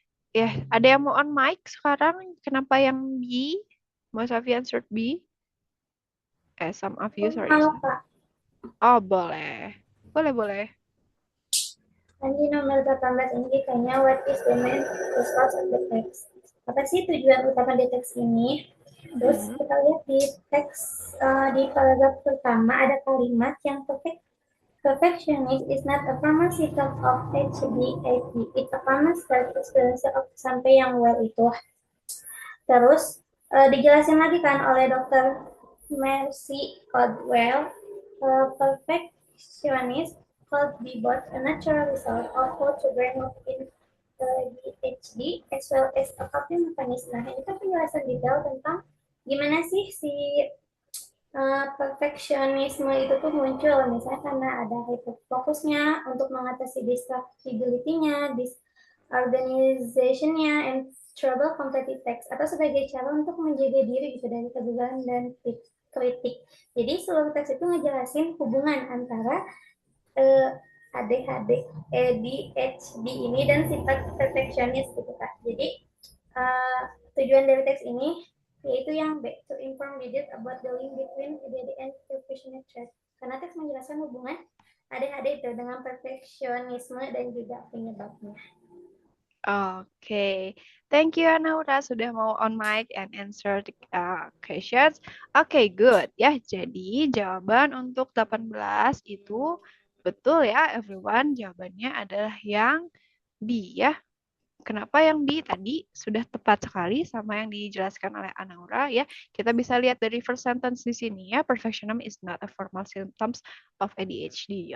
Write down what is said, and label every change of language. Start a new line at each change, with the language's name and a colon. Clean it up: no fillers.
Indonesian: Ya, ada yang mau on mic sekarang? Kenapa yang B?
English: Most of you answered B? Some of you, sorry.
Indonesian: Oh, boleh. Boleh. Nanti nomor 18 ini ditanya,
English: what is the main purpose of the text?
Indonesian: Apa sih tujuan utama dari teks ini? Terus kita lihat di teks di paragraf pertama ada kalimat yang
English: perfectionist is not a pharmaceutical of HDAP. It's a pharmaceutical self-experience of
Indonesian: sampai yang well itu. Terus dijelasin lagi kan oleh Dr.
English: Mercy Caldwell, perfectionist could be both a natural result of how to bring up in ADHD as well as a coping mechanism.
Indonesian: Nah, itu penjelasan detail tentang gimana sih si perfeksionisme itu tuh muncul misalnya karena ada hyperfokusnya untuk mengatasi distractibility-nya, disorganization-nya,
English: and trouble completed text
Indonesian: atau sebagai cara untuk menjaga diri gitu dari kegagalan dan kritik. Jadi seluruh teks itu ngejelasin hubungan antara ADHD, ADHD ini dan sifat perfeksionis gitu Kak. Jadi tujuan dari teks ini yaitu yang B,
English: to inform readers about the link between ADHD and perfectionist trait.
Indonesian: Karena teks menjelaskan hubungan ADHD itu dengan perfeksionisme dan juga penyebabnya.
English: Oke, thank you Anaura
Indonesian: sudah mau
English: on mic and answer the questions.
Indonesian: Oke, good ya. Jadi jawaban untuk 18 itu betul ya everyone. Jawabannya adalah yang B ya. Kenapa yang B tadi sudah tepat sekali sama yang dijelaskan oleh Anaura ya. Kita bisa lihat dari first sentence di sini ya.
English: Perfectionism is not a formal symptoms of ADHD.